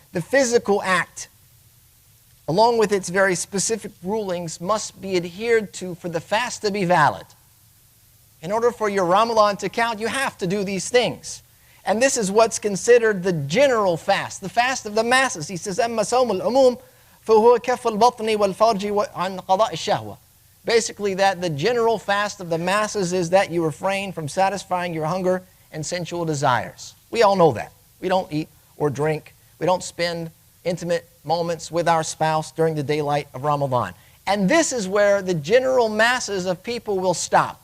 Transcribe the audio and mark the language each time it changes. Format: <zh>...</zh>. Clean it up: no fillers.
<en>The physical act, along with its very specific rulings, must be adhered to for the fast to be valid. In order for your Ramadan to count, you have to do these things. And this is what's considered the general fast, the fast of the masses. He says,</en> <ar>أَمَّا صَوْمُ الْعُمُومِ فَهُوَ كَفَّ الْبَطْنِ وَالْفَرْجِ عَنْ قَضَاءِ الشَّهْوَةِ.</ar> <en>Basically, that the general fast of the masses is that you refrain from satisfying your hunger and sensual desires. We all know that. We don't eat or drink. We don't spend intimate moments with our spouse during the daylight of Ramadan. And this is where the general masses of people will stop.</en>